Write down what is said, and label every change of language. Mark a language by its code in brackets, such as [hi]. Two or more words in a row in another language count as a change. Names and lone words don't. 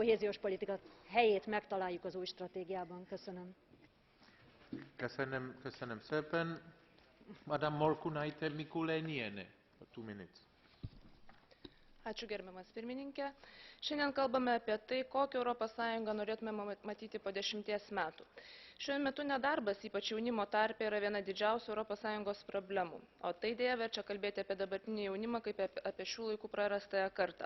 [hu] kohéziós politika helyét megtaláljuk az új stratégiában. Köszönöm. Köszönöm szépen. Madame Morkunaitė Mikulėnienė, 2 minutes. [lt] Ačiū gerbiamas pirmininkė. Šiandien kalbame apie tai, kokią Europos Sąjungą norėtume matyti po 10 metų. Šiuo metu nedarbas, ypač jaunimo tarpe, yra viena didžiausių Europos Sąjungos problemų, o tai dėja verčia kalbėti apie dabartinį jaunimą kaip apie šių laikų prarastąją kartą.